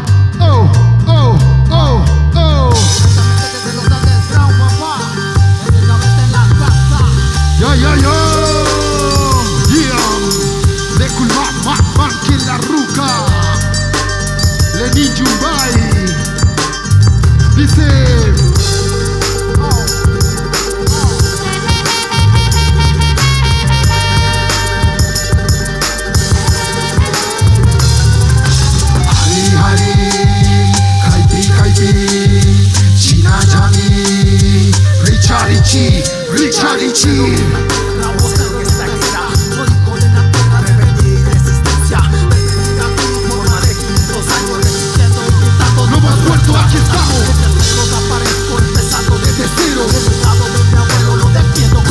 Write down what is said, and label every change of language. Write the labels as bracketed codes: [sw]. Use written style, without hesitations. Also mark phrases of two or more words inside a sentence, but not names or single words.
[es] Oh, oh, oh, oh. Ya, ya, ya. Yeah. De Culma, que la ruca. Lenin Yumbay. Dice. [qu] Hari, hari. Kaipi, kaipi. China, Jami. Richarichi. Richarichi. [es] La voz de esta guerra, código de la tierra, rebeldía y resistencia. Por más de 500 años resistiendo y gritando. No hemos muerto, aquí estamos. Desde cero aparezco empezando desde cero. El legado de mi abuelo lo defiendo.